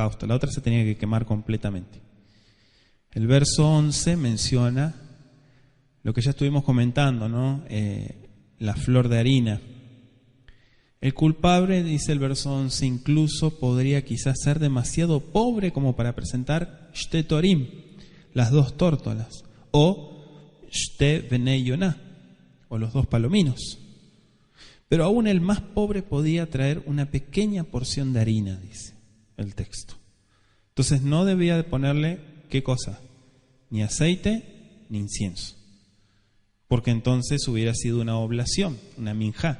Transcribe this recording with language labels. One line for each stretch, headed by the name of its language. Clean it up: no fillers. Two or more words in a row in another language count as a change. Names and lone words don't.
Spanish: La otra se tenía que quemar completamente. El verso 11 menciona lo que ya estuvimos comentando, ¿no? La flor de harina. El culpable, dice el verso 11, incluso podría quizás ser demasiado pobre como para presentar shtetorim, las 2 tórtolas, o
Hebrew: שתי בני יונה,
Spanish: o los 2 palominos. Pero aún el más pobre podía traer una pequeña porción de harina, dice el texto. Entonces no debía de ponerle, ¿qué cosa? Ni aceite, ni incienso. Porque entonces hubiera sido una oblación, una minjá.